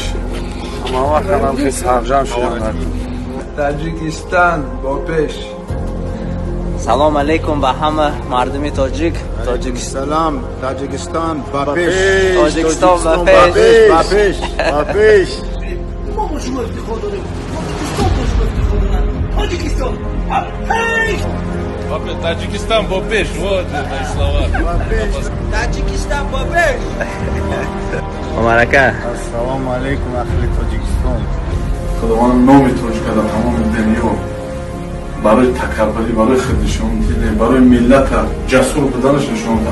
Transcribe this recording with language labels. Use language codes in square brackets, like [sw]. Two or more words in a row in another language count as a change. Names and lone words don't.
[tg] Ҳама вақт ҳамахи сарҷам шудам. Таҷикистон ба пеш. Салом алейкум ба ҳама мардуми тоҷик. Салом, Таҷикистон ба пеш. Тоҷикистон ба пеш. Ба пеш. Ба пеш. [fa] ما با شما افتخار داریم. تاجیکستان با شما افتخار دارن. تاجیکستان هیچ [ru] Таджикистан по пеш, вот это слова. [tg] Таҷикистон ба пеш. Мубарака. Ассалому алейкум ахли Тоҷикистон. Худованд номи тоҷика дар тамоми дунё барои такаббурӣ, барои худнишондӣ, барои миллата ҷасур буданаш нишонда.